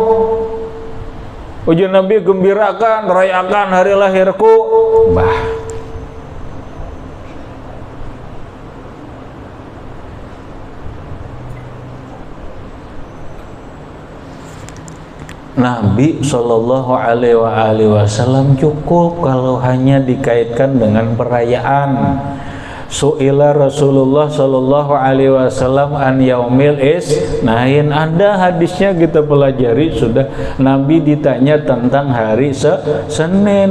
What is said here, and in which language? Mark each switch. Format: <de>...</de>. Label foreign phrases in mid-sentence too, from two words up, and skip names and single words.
<id>Ujar Nabi, gembirakan, rayakan hari lahirku. Bah, Nabi</id> <ar>صلى الله عليه وسلم</ar> <id>cukup kalau hanya dikaitkan dengan perayaan.</id> <ar>سئل رسول الله صلى الله عليه وسلم عن يوم الاثنين.</ar> <id>Ada hadisnya kita pelajari sudah. Nabi ditanya tentang hari Senin.</id>